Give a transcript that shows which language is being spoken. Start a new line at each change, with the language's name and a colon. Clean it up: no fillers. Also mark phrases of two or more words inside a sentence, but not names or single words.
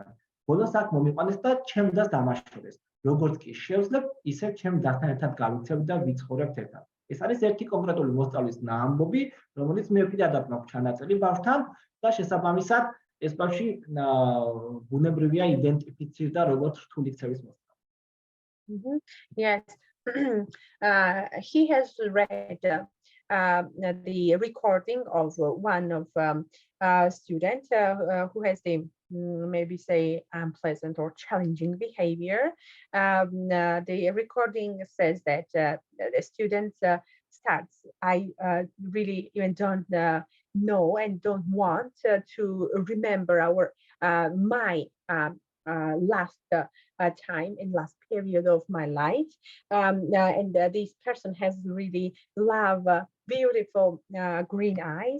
Georgian: ბოლოს აქ მომიყვანეს და ჩემ დას დამაშორეს. როგორც კი შევძლებ, ისევ ჩემ დასთან ერთად გავიქცევ და ვიცხოვრებთ ერთად. ეს არის ერთი კონკრეტული მოსწავლის ამბობი, რომელიც მე პირადად მაქვს ჩანაწერი ბავშვთან და შესაბამისად ეს ბავშვი ბუნებრივია იდენტიფიცირდა როგორც რთული ქცევის მოსწავლე.
English: Yes. He has read the recording of one of student who has the maybe say unpleasant or challenging behavior. The recording says that the student starts, I really even don't know and don't want to remember my last time and last period of my life, and this person has really beautiful green eyes.